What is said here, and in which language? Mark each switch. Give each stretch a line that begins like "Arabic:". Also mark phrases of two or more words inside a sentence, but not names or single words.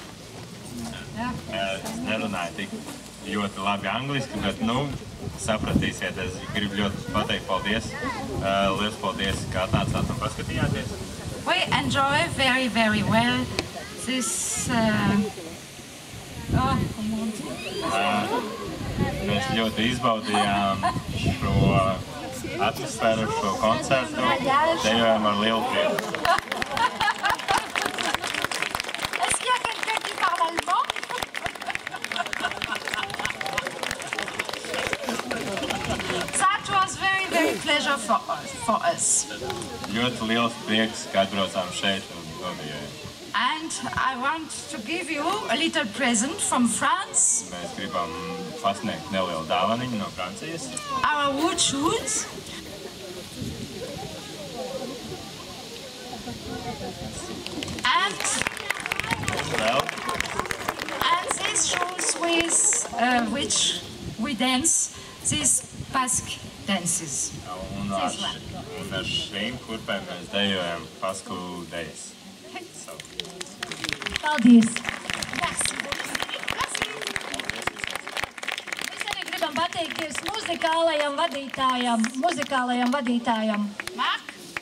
Latvian: Es nerunāju tik ļoti labi angliski, bet, sapratīsiet, es gribu ļoti pateikt paldies. Liels paldies, kā atnācāt un paskatījāties.
English: We enjoy very, very well this...
Latvian: Mēs ļoti izbaudījām šo atmosfēru, šo koncertu, dejojam ar lielu prieku.
French: Est-ce qu'il y a quelqu'un qui parle allemand?
English: That was very, very pleasure for us.
Latvian: Ļoti liels prieks, ka atbraucām šeit un nodejojam.
English: And I want to give you a little present from France.
Latvian: Mēs gribam pasniegt nelielu dāvaniņu no Francijas.
English: Our wood shoes. And these shoes with which we dance, these Basque dances.
Latvian: Un ar šīm kurpēm mēs dejojam pasku dejas. Paldies! Mēs arī gribam pateikties muzikālajam vadītājam.